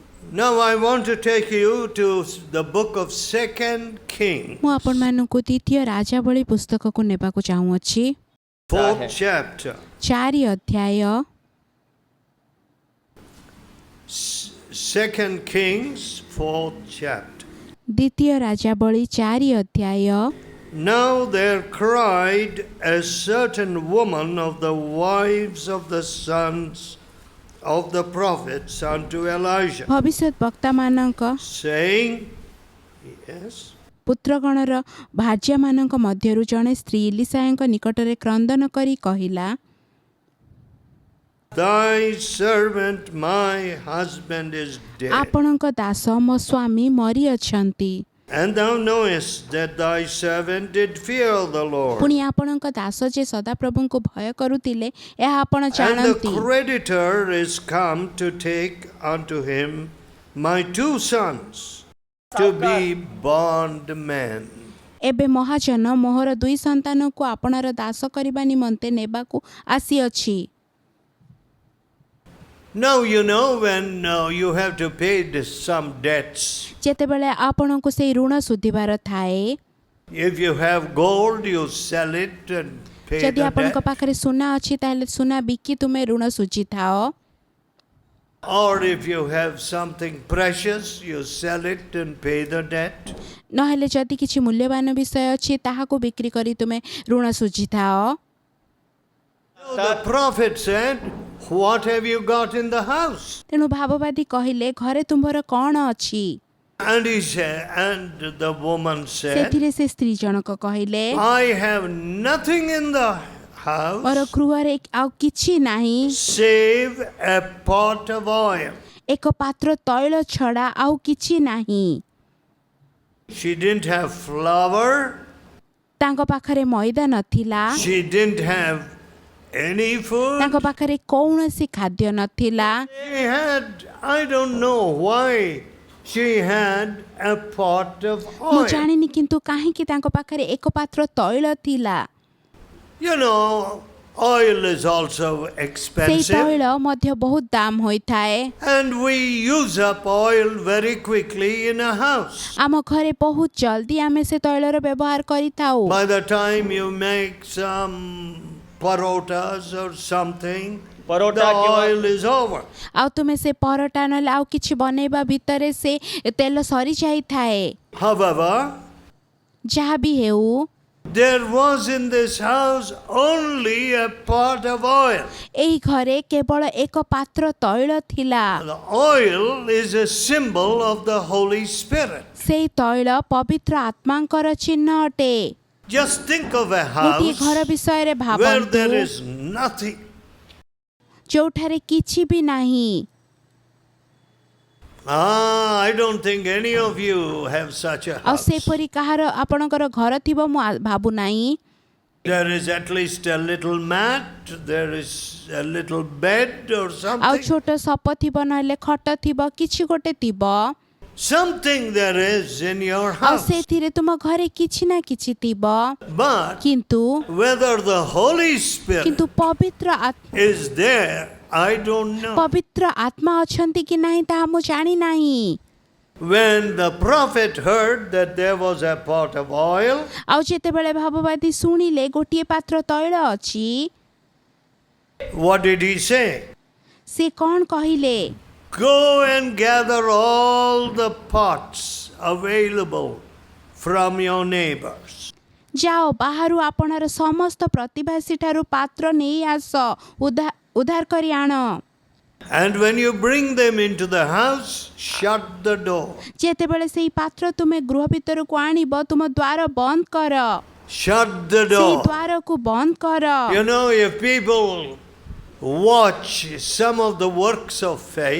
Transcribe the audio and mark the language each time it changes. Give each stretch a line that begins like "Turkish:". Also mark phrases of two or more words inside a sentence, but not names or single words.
English: Now I want to take you to the book of 2 Kings,
Odia: ମୁଁ ଆପଣମାନଙ୍କୁ ଦ୍ୱିତୀୟ ରାଜାବଳୀ ପୁସ୍ତକକୁ ନେବାକୁ ଚାହୁଁଅଛି।
English: 4th chapter.
Odia: 4 ଅଧ୍ୟାୟ
English: 2 Kings, 4th chapter.
Odia: ଦ୍ୱିତୀୟ ରାଜାବଳୀ 4 ଅଧ୍ୟାୟ।
English: Now there cried a certain woman of the wives of the sons of the prophets unto Elijah,
Odia: ଭବିଷ୍ୟତ ବକ୍ତାମାନଙ୍କ
English: saying, yes,
Odia: ପୁତ୍ରଗଣର ଭାର୍ଯ୍ୟାମାନଙ୍କ ମଧ୍ୟରୁ ଜଣେ ସ୍ତ୍ରୀ ଇଲିଶାଙ୍କ ନିକଟରେ କ୍ରନ୍ଦନ କରି କହିଲା,
English: thy servant my husband is dead,
Odia: ଆପଣଙ୍କ ଦାସ ମୋ ସ୍ୱାମୀ ମରିଅଛନ୍ତି।
English: and thou knowest that thy servant did fear the Lord.
Odia: ପୁଣି ଆପଣଙ୍କ ଦାସ ଯେ ସଦାପ୍ରଭୁଙ୍କୁ ଭୟ କରୁଥିଲେ ଏହା ଆପଣ
English: And the
Odia: ଜାଣନ୍ତି।
English: creditor is come to take unto him my 2 sons to be bondmen.
Odia: ଏବେ ମହାଜନ ମୋହର 2 ସନ୍ତାନକୁ ଆପଣାର ଦାସ କରିବା ନିମନ୍ତେ ନେବାକୁ ଆସିଅଛି।
English: Now you know when you have to pay some debts.
Odia: ଯେତେବେଳେ ଆପଣଙ୍କୁ ସେହି ଋଣ ସୁଧିବାର ଥାଏ,
English: If you have gold, you sell it and pay
Odia: ଯଦି
English: the
Odia: ଆପଣଙ୍କ
English: debt.
Odia: ପାଖରେ ସୁନା ଅଛି ତାହେଲେ ସୁନା ବିକି ତୁମେ ଋଣ ସୁଝିଥାଅ।
English: Or if you have something precious, you sell it and pay the debt.
Odia: ନହେଲେ ଯଦି କିଛି ମୂଲ୍ୟବାନ ବିଷୟ ଅଛି ତାହାକୁ ବିକ୍ରି କରି ତୁମେ ଋଣ ସୁଝିଥାଅ।
English: So the prophet said, what have you got in the house?
Odia: ତେଣୁ ଭାବବାଦୀ କହିଲେ ଘରେ ତୁମ୍ଭର କ'ଣ ଅଛି?
English: And he said, and the woman said,
Odia: ସେଥିରେ ସେ ସ୍ତ୍ରୀ ଜଣକ କହିଲେ,
English: I have nothing in the
Odia: ମୋର
English: house
Odia: ଗୃହରେ ଆଉ କିଛି ନାହିଁ,
English: save a pot of oil.
Odia: ଏକ ପାତ୍ର ତୈଳ ଛଡ଼ା ଆଉ କିଛି ନାହିଁ।
English: She didn't have flour.
Odia: ତାଙ୍କ ପାଖରେ ମଇଦା ନଥିଲା,
English: She didn't have any food.
Odia: ତାଙ୍କ ପାଖରେ କୌଣସି ଖାଦ୍ୟ ନଥିଲା।
English: She had, I don't know why she had a pot of
Odia: ମୁଁ
English: oil.
Odia: ଜାଣିନି କିନ୍ତୁ କାହିଁକି ତାଙ୍କ ପାଖରେ ଏକ ପାତ୍ର ତୈଳ ଥିଲା।
English: You know, oil is also
Odia: ସେଇ
English: expensive.
Odia: ତୈଳ ମଧ୍ୟ ବହୁତ ଦାମ ହୋଇଥାଏ।
English: And we use up oil very quickly in a house.
Odia: ଆମ ଘରେ ବହୁତ ଜଲ୍ଦି ଆମେ ସେ ତୈଳର ବ୍ୟବହାର କରିଥାଉ।
English: By the time you make some parotas or something, Parota the
Marathi: किंवा-
English: oil is over.
Odia: ଆଉ ତୁମେ ସେ ପରଟା ନହେଲେ ଆଉ କିଛି ବନେଇବା ଭିତରେ ସେ ତେଲ ସରି ଯାଇଥାଏ।
English: However,
Odia: ଯାହା ବି ହେଉ,
English: there was in this house only a pot of oil.
Odia: ଏହି ଘରେ କେବଳ ଏକ ପାତ୍ର ତୈଳ ଥିଲା।
English: The oil is a symbol of the Holy Spirit.
Odia: ସେଇ ତୈଳ ପବିତ୍ର ଆତ୍ମାଙ୍କର ଚିହ୍ନ ଅଟେ।
English: Just think of a
Odia: ଗୋଟିଏ
English: house
Odia: ଘର ବିଷୟରେ
English: where
Odia: ଭାବନ୍ତୁ
English: there is nothing.
Odia: ଯୋଉଠାରେ କିଛି ବି ନାହିଁ।
English: I don't think any of you have such a
Odia: ଆଉ
English: house.
Odia: ସେପରି କାହାର ଆପଣଙ୍କର ଘର ଥିବ ମୁଁ ଭାବୁନାହିଁ।
English: There is at least a little mat, there is a little bed or
Odia: ଆଉ
English: something.
Odia: ଛୋଟ ସପ ଥିବ ନହେଲେ ଖଟ ଥିବ, କିଛି ଗୋଟେ ଥିବ।
English: Something there is in your
Odia: ଆଉ
English: house.
Odia: ସେଥିରେ ତୁମ ଘରେ କିଛି ନା କିଛି ଥିବ।
English: But
Odia: କିନ୍ତୁ
English: whether the Holy Spirit
Odia: କିନ୍ତୁ
English: is there, I don't know.
Odia: ପବିତ୍ର ଆତ୍ମା ଅଛନ୍ତି କି ନାହିଁ ତାହା ମୁଁ ଜାଣି ନାହିଁ।
English: When the prophet heard that there was a pot of oil,
Odia: ଆଉ ଯେତେବେଳେ ଭାବବାଦୀ ଶୁଣିଲେ ଗୋଟିଏ ପାତ୍ର ତୈଳ ଅଛି,
English: what did he say?
Odia: ସେ କ'ଣ କହିଲେ?
English: Go and gather all the pots available from your neighbors.
Odia: ଯାଅ ବାହାରୁ ଆପଣାର ସମସ୍ତ ପ୍ରତିଭାସୀ ଠାରୁ ପାତ୍ର ନେଇ ଆସ, ଉଦ୍ଧାର କରି ଆଣ।
English: And when you bring them into the house, shut the door.
Odia: ଯେତେବେଳେ ସେଇ ପାତ୍ର ତୁମେ ଗୃହ ଭିତରକୁ ଆଣିବ ତୁମ ଦ୍ୱାର ବନ୍ଦ କର।
English: Shut the
Odia: ସେଇ
English: door.
Odia: ଦ୍ୱାରକୁ ବନ୍ଦ କର।
English: You know, if people watch some of the works of faith,